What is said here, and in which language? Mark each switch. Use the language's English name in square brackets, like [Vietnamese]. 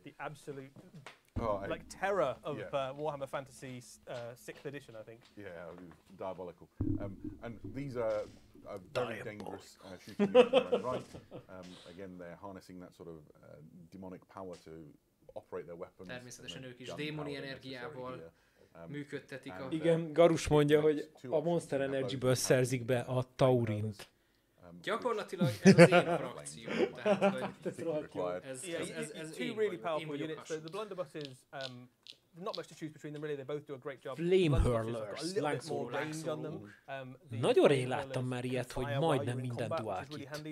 [English] The absolute terror of Warhammer Fantasy 6th edition, I think. Yeah, it was diabolical. And these are a very dangerous shooting in their own right. Again, they're harnessing that sort of demonic power to operate their weapons. [Hungarian] Természetesen ők is démoni energiával működtetik a... Igen, Garus mondja, hogy a Monster Energy-ből szerzik be a taurint. Gyakorlatilag ez az én frakció. Tehát, hogy [English] ez two really powerful units. So the blunderbuss is not much to choose between them really. They both do a great job. [Hungarian] Flame hurlers, lángszórók. Nagyon rég láttam már ilyet, hogy majdnem minden dual kit.